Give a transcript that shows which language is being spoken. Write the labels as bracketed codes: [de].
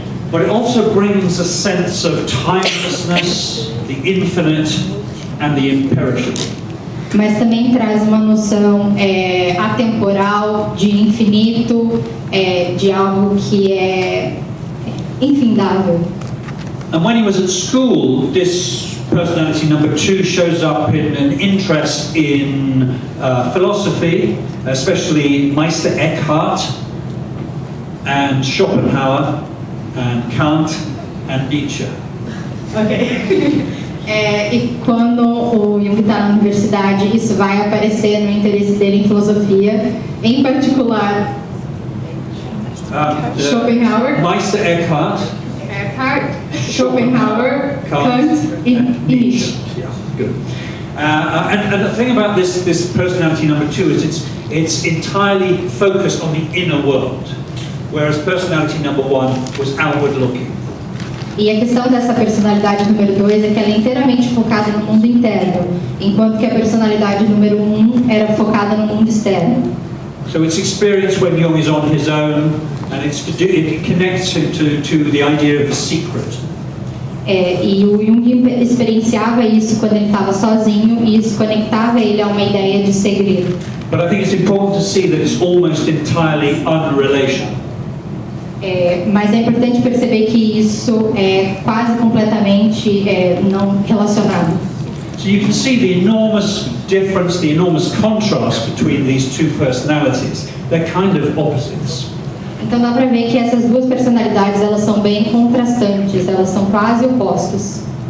[en] But it also brings a sense of timelessness, the infinite, and the imperishable. [pt] Mas também traz uma noção atemporal, de infinito, de algo que é infindável. [en] And when he was at school, this personality number 2 shows up in an interest in philosophy, especially Meister Eckhart and Schopenhauer and Kant and Nietzsche. Ok. [pt] E quando o Jung está na universidade, isso vai aparecer no interesse dele em filosofia, em particular Schopenhauer, Meister Eckhart, Schopenhauer, Kant e Nietzsche. [en] Yeah, good. And the thing about this personality number 2 is it's entirely focused on the inner world, whereas personality number 1 was outward looking. [pt] E a questão dessa personalidade número 2 é que ela é inteiramente focada no mundo interno, enquanto que a personalidade número 1 era focada no mundo externo. [en] So it's experienced when Jung is on his own, and it connects him to the idea of the secret. [pt] E o Jung experienciava isso quando ele estava sozinho, e isso conectava ele a uma ideia de segredo. [en] But I think it's important to see that it's almost entirely unrelational. [pt] Mas é importante perceber que isso é quase completamente não relacionado. [en] So you can see the enormous difference, the enormous contrast between these two personalities. They're kind of opposites. [pt] Então dá para ver que essas duas personalidades elas são bem contrastantes, elas são quase opostos.